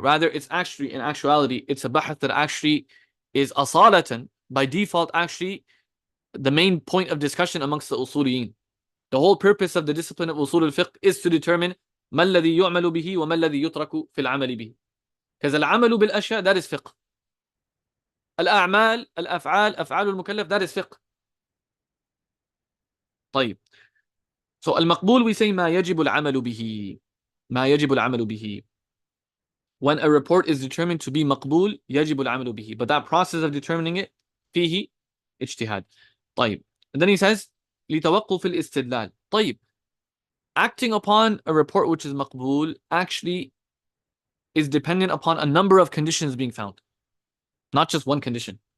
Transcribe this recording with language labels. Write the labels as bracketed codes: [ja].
[en] Rather, it's actually, in actuality, it's a bahath that actually is asalatan, by default, actually the main point of discussion amongst the usuliyin. The whole purpose of the discipline of usul al-fiqh is to determine [ar] ما الذي يعمل به وما الذي يترك في العمل به. [en] Because [ar] العمل بالأشياء, [en] that is fiqh. [ar] الأعمال, الأفعال, أفعال المكلف, [en] that is fiqh. [ar] طيب. [en] So [ar] المقبول, [en] we say [ar] ما يجب العمل به. ما يجب العمل به. [en] When a report is determined to be مقبول, [ar] يجب العمل به. [en] But that process of determining it, [ar] فيه اجتهاد. طيب. [en] And then he says [ar] لتوقف الاستدلال. طيب. [en] Acting upon a report which is maqbul actually is dependent upon a number of conditions being found. Not just one condition.